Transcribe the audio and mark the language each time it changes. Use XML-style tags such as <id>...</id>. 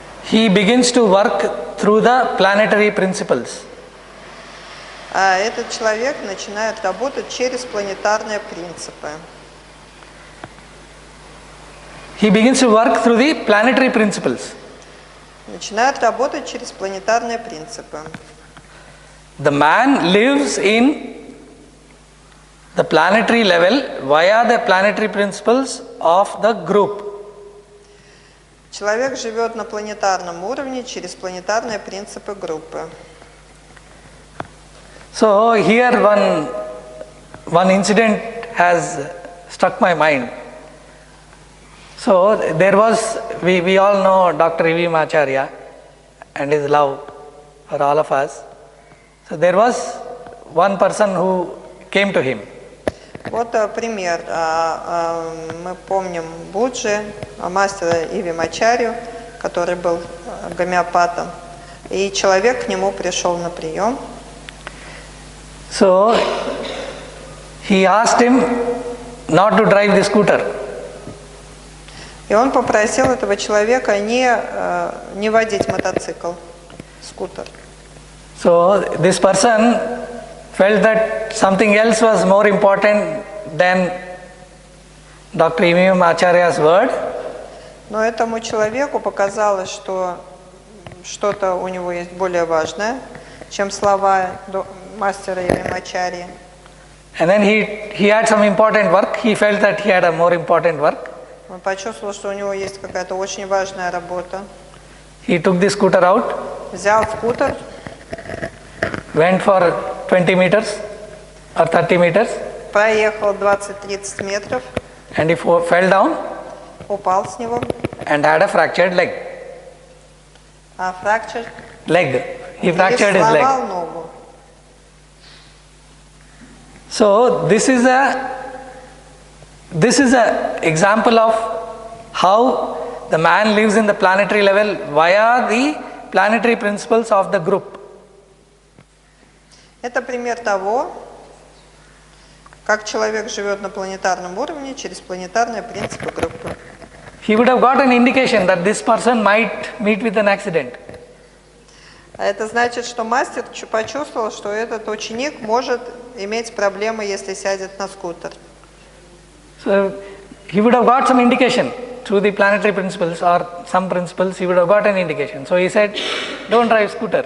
<en>he begins to work through the planetary principles.</en> <ru>Этот человек начинает работать через планетарные принципы.</ru> <en>He begins to work through the planetary principles.</en> <ru>Начинает работать через планетарные принципы.</ru> <en>The man lives in the planetary level via the planetary principles of the group.</en> <ru>Человек живет на планетарном уровне через планетарные принципы группы.</ru> <en>So here one incident has struck my mind. So there was, we all know Dr. E.V. Acharya and his love for all of us. So there was one person who came to him.</en> <ru>Вот пример. Мы помним Буджи, мастера Иви Мачарью, который был гомеопатом. И человек к нему пришел на прием.</ru> <en>So he asked him not to drive the scooter.</en> <ru>И он попросил этого человека не водить мотоцикл, скутер.</ru> <en>So this person felt that something else was more important than Dr. E.V. Acharya's word.</en> <ru>Но этому человеку показалось, что что-то у него есть более важное, чем слова мастера Иви Мачарьи.</ru> <en>And then he had some important work. He felt that he had a more important work.</en> <ru>Он почувствовал, что у него есть какая-то очень важная работа.</ru> <en>He took the scooter out,</en> <ru>Взял скутер,</ru> <en>went for 20 meters or 30 meters,</en> <ru>проехал 20-30 метров,</ru> <en>and he fell down</en> <ru>упал с него,</ru> <en>and had a fractured leg. Fractured, Leg. He</en> <ru>и</ru> <en>fractured his leg.</en> <ru>сломал ногу.</ru> <en>So this is a example of how the man lives in the planetary level via the planetary principles of the group.</en> <ru>Это пример того, как человек живет на планетарном уровне через планетарные принципы группы.</ru> <en>He would have got an indication that this person might meet with an accident.</en> <ru>А это значит, что мастер почувствовал, что этот ученик может иметь проблемы, если сядет на скутер.</ru> <en>So he would have got some indication through the planetary principles or some principles. He would have got an indication. So he said, "Don't drive scooter."</en>